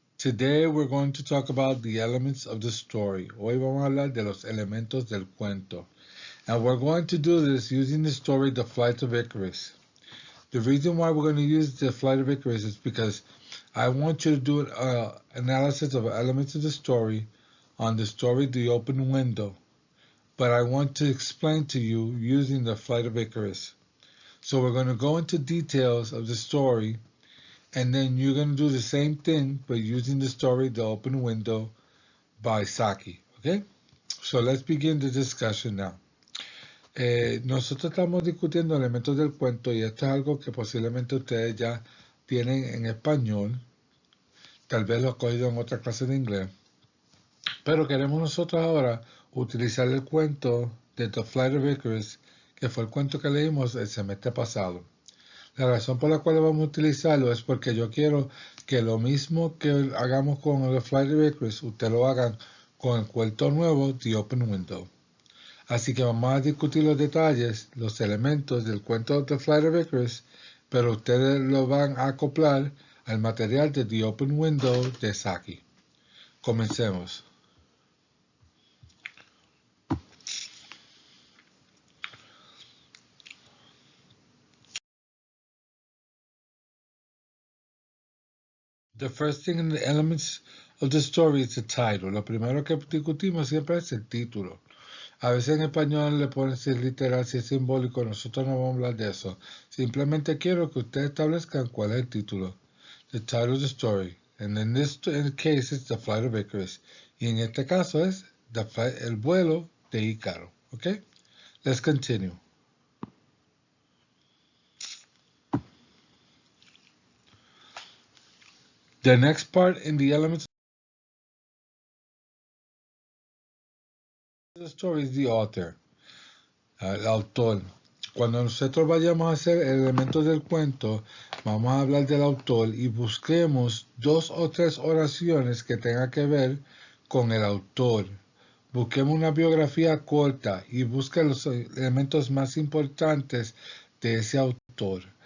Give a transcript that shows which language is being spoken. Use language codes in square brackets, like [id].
[en] Today we're going to talk about the elements of the story. [es] Hoy vamos a hablar de los elementos del cuento. [en] And we're going to do this using the story The Flight of Icarus. The reason why we're going to use The Flight of Icarus is because I want you to do an analysis of elements of the story on the story The Open Window. But I want to explain to you using The Flight of Icarus. So we're going to go into details of the story, and then you're going to do the same thing, but using the story The Open Window by Saki. Okay? So let's begin the discussion now. [es] Nosotros estamos discutiendo elementos del cuento y esto es algo que posiblemente ustedes ya tienen en español, tal vez lo han cogido en otra clase de inglés, pero queremos nosotros ahora utilizar el cuento de The Flight of Icarus, que fue el cuento que leímos el semestre pasado. La razón por la cual vamos a utilizarlo es porque yo quiero que lo mismo que hagamos con The Flight of Icarus, usted lo hagan con el cuento nuevo, The Open Window. Así que vamos a discutir los detalles, los elementos del cuento The Flight of Icarus, pero ustedes lo van a acoplar al material de The Open Window de Saki. Comencemos. [en] The first thing in the elements of the story is the title. [es] Lo primero que discutimos siempre es el título. A veces en español le ponen si es literal, si es simbólico, nosotros no vamos a hablar de eso. Simplemente quiero que ustedes establezcan cuál es el título. [en] The title of the story. And in this case it's The Flight of Icarus. [es] Y en este caso es el vuelo de Ícaro. [en] Okay? Let's continue. The next part in the elements of the story is the author. [es] El autor. Cuando nosotros vayamos a hacer elementos del cuento, vamos a hablar del autor y busquemos 2 o 3 oraciones que tengan que ver con el autor. Busquemos una biografía corta y busque los elementos más importantes de ese autor.